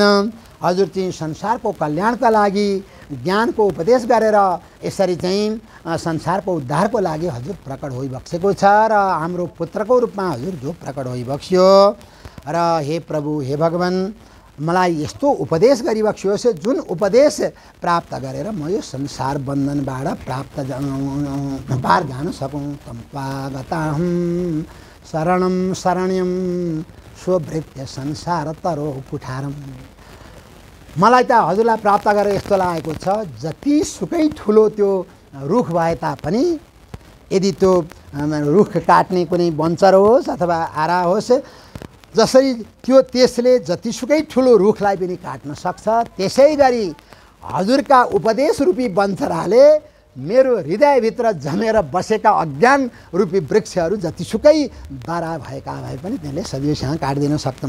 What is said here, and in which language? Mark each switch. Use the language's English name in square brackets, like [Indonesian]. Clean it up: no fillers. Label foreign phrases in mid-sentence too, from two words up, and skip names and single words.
[Nepali] हजुर चाहिँ संसारको कल्याणका लागि ज्ञानको उपदेश गरेर यसरी चाहिँ संसारको उद्धारको लागि हजुर प्रकट होइबक्सेको छ र हाम्रो पुत्रको रूपमा हजुर जो प्रकट होइबक्स्यो र हे प्रभु, हे भगवान, मलाई यस्तो उपदेश गरिबक्सियोस् जुन उपदेश प्राप्त गरेर म यो संसार बन्धनबाट पार जान सकौँ। [Sanskrit] तम्पागताहं शरणं शरण्यं स्वभृत्य संसार तरो कुठारम। [Nepali] मलाई त हजुरलाई प्राप्त गरेर यस्तो लागेको छ, जतिसुकै ठुलो त्यो रुख भए तापनि यदि त्यो रुख काट्ने कुनै बन्चर होस् अथवा आरा होस्, जसरी त्यो त्यसले जतिसुकै ठुलो रुखलाई पनि काट्न सक्छ, त्यसै गरी हजुरका उपदेश रूपी बन्चराले मेरो हृदयभित्र जमेर बसेका अज्ञान रूपी वृक्षहरू जतिसुकै दरा भएका भए पनि त्यसले सजिलैसँग काटिदिन सक्छन्।